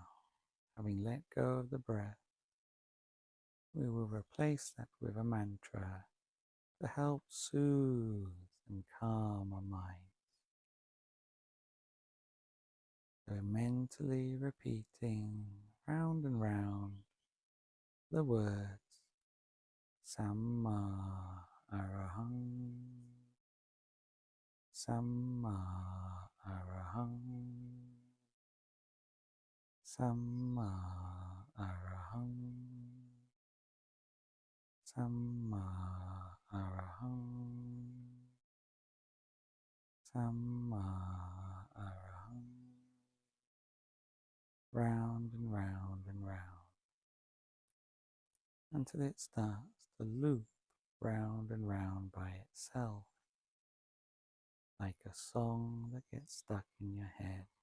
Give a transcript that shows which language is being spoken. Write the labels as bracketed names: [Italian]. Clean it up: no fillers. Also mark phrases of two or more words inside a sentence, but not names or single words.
[English] Having let go of the breath, we will replace that with a mantra to help soothe and calm our mind. So mentally repeating round and round the words [Pali] Samma Arahang, Samma Arahang, Samma Arahang, Samma Arahang, Samma Arahang. [English] Round and round and round, until it starts to loop round and round by itself, like a song that gets stuck in your head,